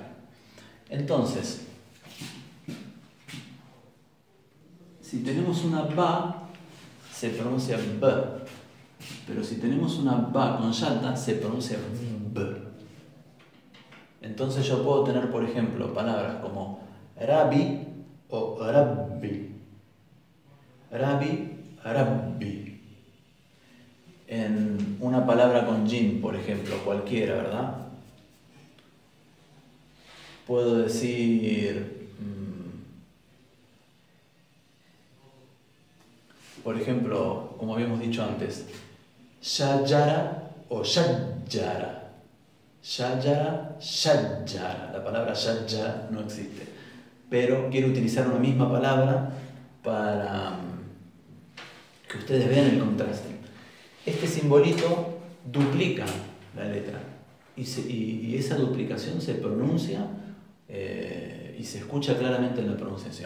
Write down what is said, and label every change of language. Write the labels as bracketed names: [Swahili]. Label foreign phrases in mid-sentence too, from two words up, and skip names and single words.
[Spanish] Entonces, si tenemos una ba, se pronuncia b, pero si tenemos una ba con shadda, se pronuncia b. Entonces yo puedo tener, por ejemplo, palabras como rabi o rabbi. [Arabic] ربي، ربّي. [Spanish] En una palabra con jim, por ejemplo, cualquiera, ¿verdad? Puedo decir, por ejemplo, como habíamos dicho antes, [Arabic] shajara o shajjara. شجرة، شجّرة. [Spanish] La palabra shajjara no existe, pero quiero utilizar una misma palabra para que ustedes vean el contraste. Este simbolito duplica la letra y esa duplicación se pronuncia y se escucha claramente en la pronunciación.